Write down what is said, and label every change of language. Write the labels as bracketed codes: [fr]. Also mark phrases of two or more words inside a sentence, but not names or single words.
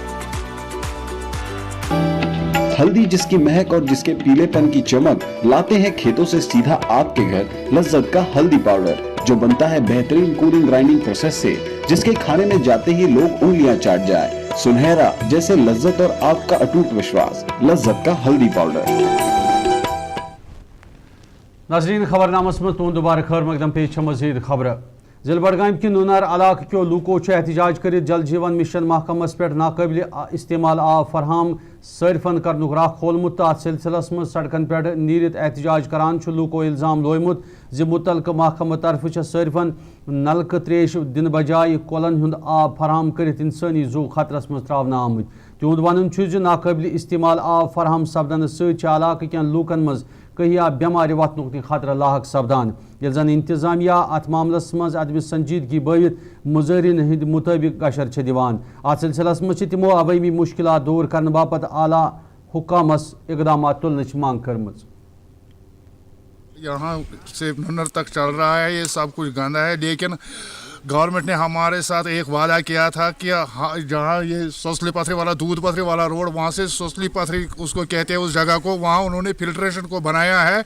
[hi] हल्दी जिसकी महक और जिसके पीलेपन की चमक लाते हैं खेतों से सीधा आपके घर लज्जत का हल्दी पाउडर जो बनता है बेहतरीन कूलिंग ग्राइंडिंग प्रोसेस से, जिसके खाने में जाते ही लोग उंगलियां चाट जाए। सुनहरा जैसे लज्जत और आपका अटूट विश्वास, लज्जत का हल्दी पाउडर। [ks] नाज़रीन खबरनामस में तुम दोबारा खैर मकदम पेश मजीद खबर। जिला बडगाम कि नूनार इलाके के लूको एहतजाज कर जल जीवन मिशन महकमस पे नाकबिल इस्तेमाल आब फरहम सर्फन करनुक राह खोलमुत। अत सिलसिलस में सड़कन पे नीरित एहतजाज करान लूको इल्जाम लोयमुत जि मुतलका महकमा तरफ सर्फन नलक त्रेश दिन बजाय कोलन हुंद आब फरहम कर इंसानी जू खतरस मज त्रावन आमुत। तिहुंद वन नाकबिल इस्तेमाल आब फरहम सपदन सलाक कन लूकन मज कहिया बेमार वतनुक खतरा लाक सपदान। ये जन इंतजामिया अत मामलस मज अदम संजीदगी बयत मुजाहरीन हंद मुताबिक गशर दिवान। अत सिलसिलस मज तमो अवामी मुश्किलात दूर करने बापत आला हुकामस इकदाम तुलने मांग करमज। [hi] यहाँ से नन्नर तक चल रहा है, ये सब कुछ गंदा है, लेकिन गवर्नमेंट ने हमारे साथ एक वादा किया था कि जहाँ ये सोसली पथरी वाला दूध पथरी वाला रोड वहाँ से सोसली पथरी उसको कहते हैं उस जगह को, वहाँ उन्होंने फिल्ट्रेशन को बनाया है।